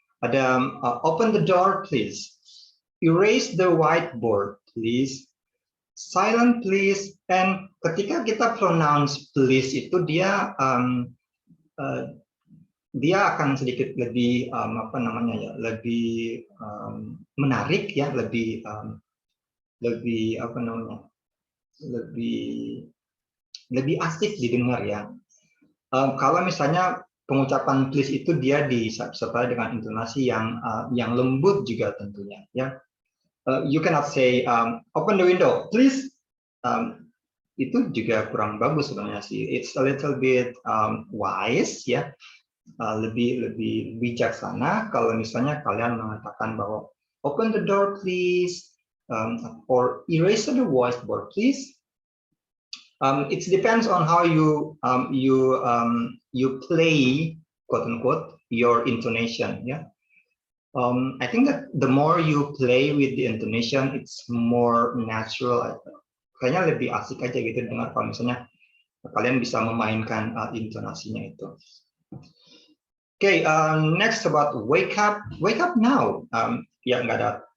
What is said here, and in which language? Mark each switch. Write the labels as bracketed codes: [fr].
[en] Ada open the door please, erase the whiteboard please, silent please. [id] And ketika kita [en] pronounce please [id] itu dia akan sedikit lebih lebih menarik, ya, lebih lebih asik didengar, ya. Kalau misalnya pengucapan please itu dia disertai dengan intonasi yang lembut juga tentunya, ya. [en] You cannot say open the window please, [id] itu juga kurang bagus sebenarnya sih. [en] It's a little bit wise, ya, [id] lebih bijaksana kalau misalnya kalian mengatakan bahwa [en] open the door please, or erase the whiteboard please. It depends on how you play, quote unquote, your intonation, ya. I think that the more you play with the intonation, it's more natural. [id] Kayaknya lebih asik aja gitu dengar kalau misalnya kalian bisa memainkan intonasinya itu. [en] Okay, next about wake up now. [id] Ya, nggak ada